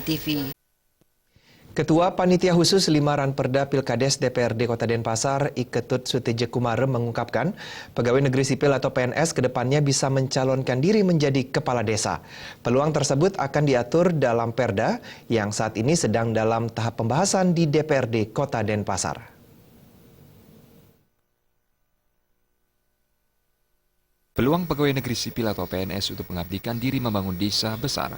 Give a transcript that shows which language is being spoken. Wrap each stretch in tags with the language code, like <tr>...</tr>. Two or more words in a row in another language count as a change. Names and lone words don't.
<id>TV. Ketua Panitia Khusus Limaran Perda Pilkades DPRD Kota Denpasar, Iketut Suteja Kumare mengungkapkan, pegawai negeri sipil atau PNS kedepannya bisa mencalonkan diri menjadi kepala desa. Peluang tersebut akan diatur dalam Perda yang saat ini sedang dalam tahap pembahasan di DPRD Kota Denpasar. Peluang pegawai negeri sipil atau PNS untuk mengabdikan diri membangun desa besar.</id>